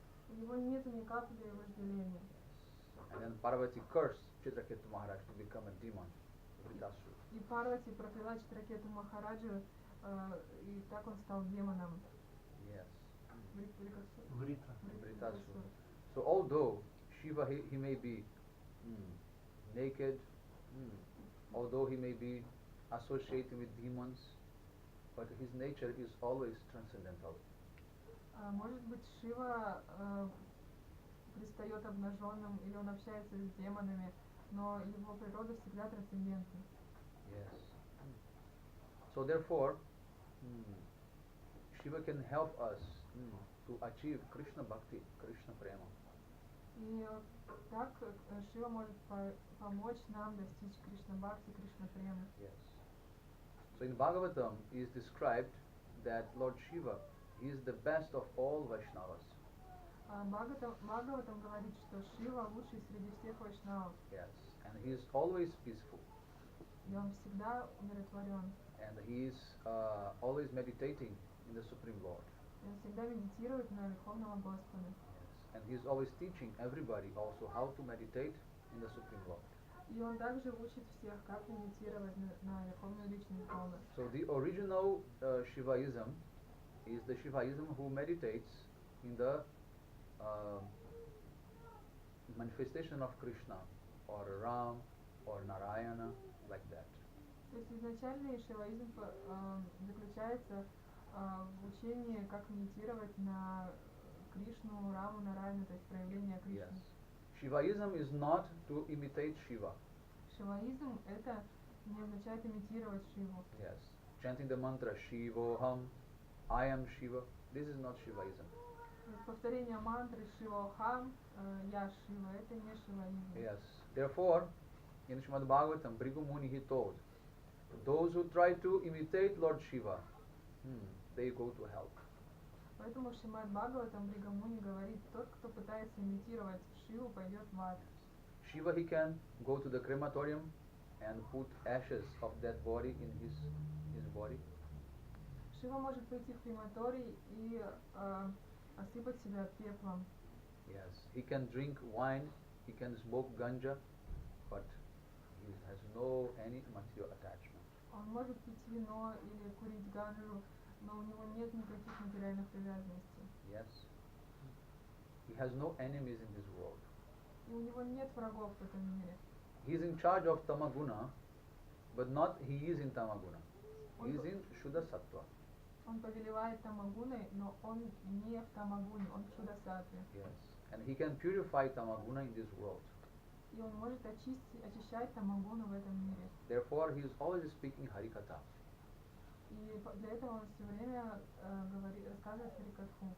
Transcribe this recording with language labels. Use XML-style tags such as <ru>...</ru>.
<ru>У него нет ни капли вожделения.</ru> <en>And then Parvati cursed Chitraketu Maharaj to become a demon, Vritasura.</en> <ru>И Парвати прокляла Читракету Махараджу, и так он стал демоном.</ru> <en>Yes.</en> <ru>Врита.</ru> <en>Vritasura. So although Shiva he may be naked, although he may be associating with demons, but his nature is always transcendental.</en> <ru>Может быть, Шива предстает обнаженным, или он общается с демонами, но его природа всегда трансцендентна.</ru> <en>Yes. So therefore, Shiva can help us to achieve Krishna Bhakti, Krishna Prema.</en> <ru>И так Шива может помочь нам достичь Кришна Бхакти, Кришна Премы.</ru> <en>Yes. So in Bhagavatam is described that Lord Shiva is the best of all Vaishnavas.</en> <ru>Бхагаватам говорит, что Шива лучший среди всех вайшнавов.</ru> <en>Yes. And he is always peaceful.</en> <ru>И он всегда умиротворен.</ru> <en>And he is always meditating in the Supreme Lord.</en> <ru>И он всегда медитирует на Верховного Господа.</ru> <en>Yes. And he is always teaching everybody also how to meditate in the Supreme Lord.</en> <ru>И он также учит всех, как медитировать на Верховную Личность Бога.</ru> <en>So the original Shivaism is the Shivaism who meditates in the manifestation of Krishna or Ram or Narayana, like that.</en> <ru>То есть изначальный шиваизм заключается в учении, как медитировать на Кришну, Раму, Нараяну, то есть проявление Кришны.</ru> <en>Yes. Shivaism is not to imitate Shiva.</en> <ru>Шиваизм это не означает имитировать Шиву.</ru> <en>Yes. Chanting the mantra Shivoham, I am Shiva. This is not Shivaism.</en> <ru>Повторение мантры Шивохам, я Шива, это не шиваизм.</ru> <en>Yes. Therefore, in Srimad Bhagavatam, Bhrigu Muni he told, those who try to imitate Lord Shiva, they go to hell.</en> <ru>Поэтому Шримад Бхагаватам Бригамуни говорит, тот, кто пытается имитировать Шиву, пойдет в ад.</ru> <en>Shiva he can go to the crematorium and put ashes of that body in his body.</en> <ru>Шива может пойти в крематорий и осыпать себя пеплом.</ru> <en>Yes. He can drink wine, he can smoke ganja, but he has no any material attachment.</en> <ru>Он может пить вино или курить ганджу, но у него нет никаких материальных привязанностей.</ru> <en>Yes. He has no enemies in this world.</en> <ru>И у него нет врагов в этом мире.</ru> <en>He is in charge of Tamaguna, but not he is in Tamaguna. He is in Shuddha-sattva.</en> <ru>Он повелевает Тамагуной, но он не в Тамагуне, он в Шудасаттве.</ru> <en>Yes. And he can purify Tamaguna in this world.</en> <ru>И он может очищать Тамагуну в этом мире.</ru> <en>Therefore, he is always speaking Harikatha.</en> <ru>И для этого он все время рассказывает Харикатху.</ru>